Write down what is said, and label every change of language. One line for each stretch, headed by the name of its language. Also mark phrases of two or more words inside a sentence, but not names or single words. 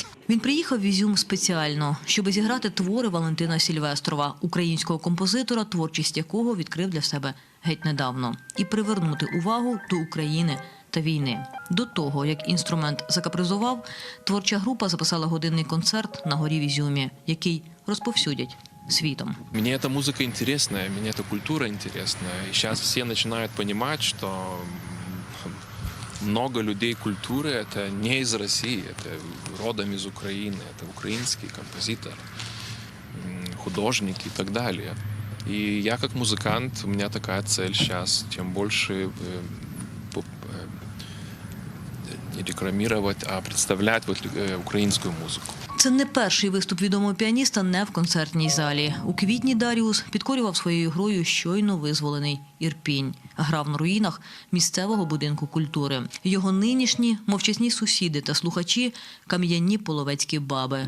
Ukrainian: Він приїхав в Ізюм спеціально, щоб зіграти твори Валентина Сільвестрова, українського композитора, творчість якого відкрив для себе геть недавно, і привернути увагу до України та війни. До того, як інструмент закапризував, творча група записала годинний концерт на горі в Ізюмі, який розповсюдять світом. Мені ця музика інтересна, мені ця культура інтересна. І зараз всі починають розуміти, що
Russian: много людей культуры – это не из России, это родом из Украины, это украинский композитор, художник и так далее. И я как музыкант, у меня такая цель сейчас, чем больше не рекламировать, а представлять украинскую музыку.
Ukrainian: Це не перший виступ відомого піаніста не в концертній залі. У квітні Даріус підкорював своєю грою щойно визволений Ірпінь. Грав на руїнах місцевого будинку культури. Його нинішні мовчазні сусіди та слухачі – кам'яні половецькі баби.